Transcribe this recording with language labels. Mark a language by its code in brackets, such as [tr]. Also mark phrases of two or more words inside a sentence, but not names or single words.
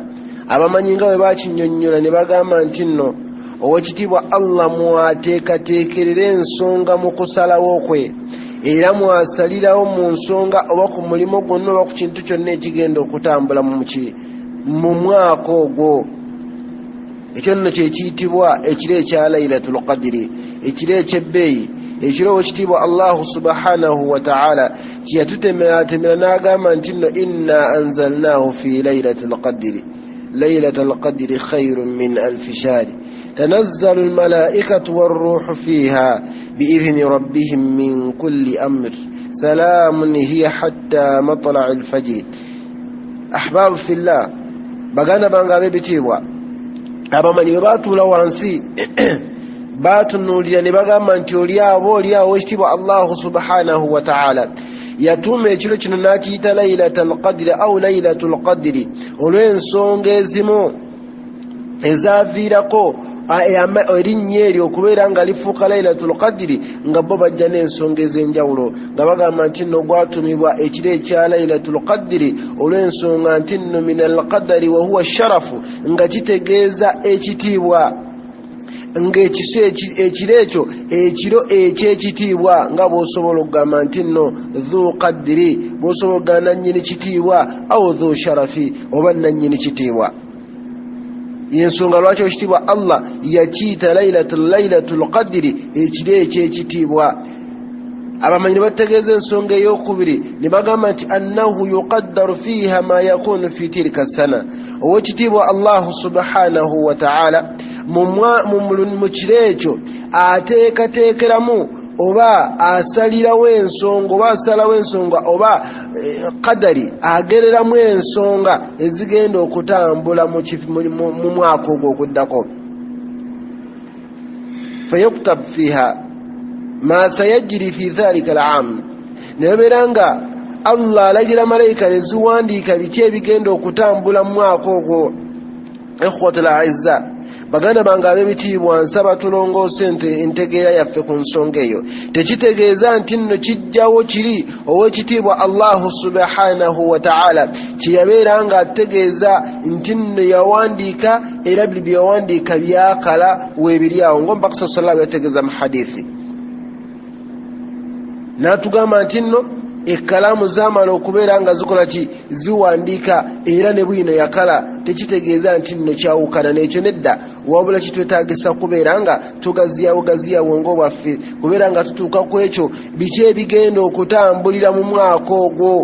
[lg] Abamanyi nga bwe bakinyonnyola ne bagamba nti nno owekitiibwa Allah mwateekateekerera ensonga mu kusalawo kwe, era mwasalirawo mu nsonga oba ku mulimo gwonna oba ku kintu kyonna ekigenda okutambula mu mwaka ogwo. Ekyo nno kyekiyitibwa ekiro ekya Lailatul Qadr, ekiro ekyebbeeyi, ekiro owekitiibwa Allah [ar] سبحانه و تعالى [lg] kyeyatutemera n'agamba nti nno [ar] إنا أنزلناه في ليلة القدر. ليلة القدر خير من ألف شهر تنزل الملائكة والروح فيها بإذن ربهم من كل أمر سلام هي حتى مطلع الفجر. أحباب في الله, [lg] baganda bange ab'ebitiibwa, abamanyi bwe baatuula wansi batunuulira ne bagamba nti oliawo ekitiibwa Allah [ar] سبحانه و تعالى [lg] yatuuma ekiro kino n'akiyita Lailatul Qadr au Lailatul Qadr olw'ensonga ezimu ezaaviirako erinnya eryo okubeera nga lifuuka Lailatul Qadr, nga bo bajja n'ensonga ez'enjawulo nga bagamba nti nno gwatumibwa ekiro ekya Lailatul Qadr olw'ensonga nti nno [ar] من القدر و هو شرف, [lg] nga kitegeeza ekitiibwa, ng'ekiro ekyo ekiro ekyekitiibwa, nga bw'osobola okugamba nti nno [ar] ذو قدر, [lg] bw'osobola okugamba nannyini kitiibwa, [ar] أو ذو شرف, [lg] oba nannyini kitiibwa. Yensonga lwaki ekitiibwa Allah yakiyita Lailatul Qadr ekiro ekyekitiibwa. Abamanyi ne bategeeza ensonga ey'okubiri ne bagamba nti [ar] أنه يقدر فيها ما يكون في تلك السنة. [lg] Owekitiibwa Allah [ar] سبحانه و تعالى [lg] mu kiro ekyo ateekateekeramu oba asalirawo ensonga oba asalawo ensonga oba qadari agereramu ensonga ezigenda okutambula mu mwaka ogwo okuddako. [ar] فيكتب فيها ما سيجري في ذلك العام, [lg] nebeera nga Allah alagira malayika ne ziwandiika biki ebigenda okutambula mu mwaka ogwo. [ar] إخوة الأعزاء, [lg] baganda bange ab'ebitiibwa, nsaba tulongoose entegeera yaffe ku nsonga eyo. Tekitegeeza nti nno kijjawo kiri owekitiibwa Allah [ar] سبحانه و تعالى [lg] kyeyabeera nga ategeeza nti nno yawandiika, era buli bye yawandiika byakala weebiri awo, ng'omubaka [ar] صلى الله عليه و سلم [lg] yategeeza mu hadithi. N'atugamba nti nno ekkalaamu zaamala okubeera nga zikola ki, ziwandiika, era ne bwino yakala. Tekitegeeza nti nno kyawukana n'ekyo, nedda, wabula kitwetaagisa kubeera nga tugaziyawo ng'obwaffe, kubeera nga tutuuka ku ekyo biki ebigenda okutambulira mu mwaka ogwo.